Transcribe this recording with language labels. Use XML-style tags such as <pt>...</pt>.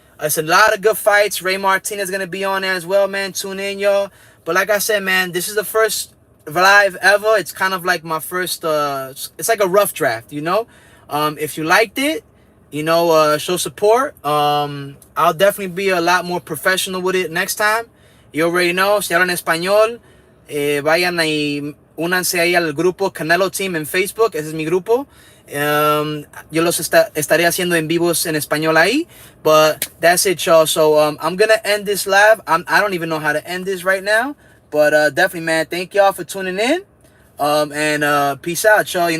<en>It's a lot of good fights. Ray Martinez is gonna be on there as well, man. Tune in, y'all. But like I said, man, this is the first live ever. It's kind of like my first it's like a rough draft, you know. If you liked it, you know, show support. I'll definitely be a lot more professional with it next time. You already know,</en> <es>si hablan español, vayan y únanse ahí al grupo Canelo Team en Facebook. Ese es mi grupo. Yo los estaré haciendo en vivos en español ahí.</es> <en>But that's it, y'all. So I'm gonna end this live. I don't even know how to end this right now. But definitely, man, thank y'all for tuning in. And peace out, y'all. You know,</en>